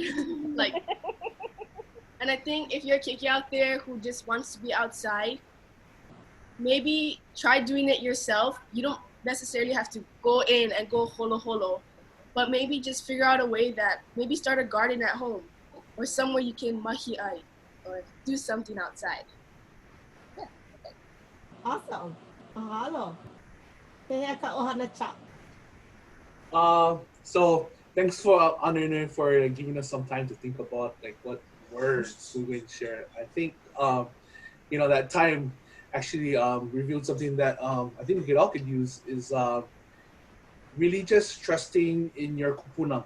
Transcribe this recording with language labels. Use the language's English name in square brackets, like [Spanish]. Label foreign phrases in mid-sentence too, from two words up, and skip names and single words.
[English] Like, and I think if you're a keiki out there who just wants to be outside, maybe try doing it yourself. You don't necessarily have to go in and go holo, but maybe just figure out a way that maybe start a garden at home, or somewhere you can mahi'ai, or do something outside. Awesome. Mahalo. [Hawaiian] Kaya ka ʻOhana chap. [English] So thanks for Ānuenue for giving us some time to think about like what words we would share. I think you know, that time actually revealed something that I think we all could use is really just trusting in your kupuna.